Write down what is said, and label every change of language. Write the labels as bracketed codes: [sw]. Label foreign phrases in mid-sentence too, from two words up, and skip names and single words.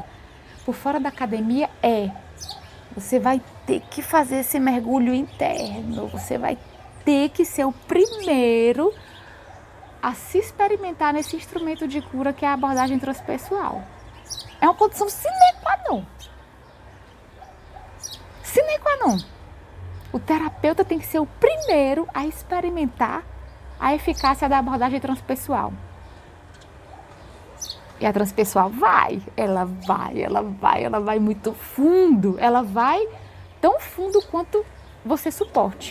[pt] Por fora da academia você vai ter que fazer esse mergulho interno, você vai ter que ser o primeiro a se experimentar nesse instrumento de cura que é a abordagem transpessoal. É uma condição [la] sine qua non. Sine qua non. [pt] O terapeuta tem que ser o primeiro a experimentar a eficácia da abordagem transpessoal. E a transpessoal ela vai muito fundo, ela vai tão fundo quanto você suporte.